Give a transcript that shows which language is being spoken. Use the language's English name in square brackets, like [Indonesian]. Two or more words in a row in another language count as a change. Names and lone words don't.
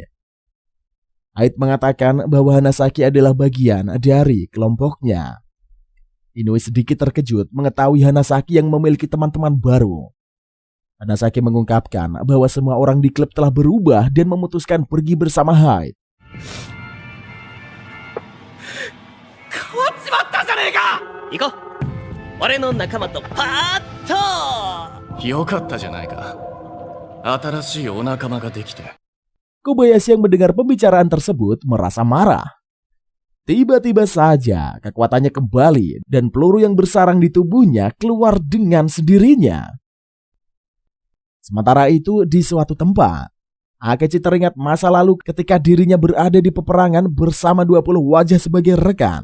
[Indonesian] Hyde mengatakan bahwa Hanasaki adalah bagian dari kelompoknya. Inoue sedikit terkejut mengetahui Hanasaki yang memiliki teman-teman baru. Hanasaki mengungkapkan bahwa semua orang di klub telah berubah dan memutuskan pergi bersama Hyde. [Japanese] 行こう。俺の仲間とパーッと。よかったじゃないか。新しいお仲間ができて。 [Indonesian] Kobayashi yang mendengar pembicaraan tersebut merasa marah. Tiba-tiba saja kekuatannya kembali dan peluru yang bersarang di tubuhnya keluar dengan sendirinya. Sementara itu di suatu tempat, Akechi teringat masa lalu ketika dirinya berada di peperangan bersama 20 wajah sebagai rekan.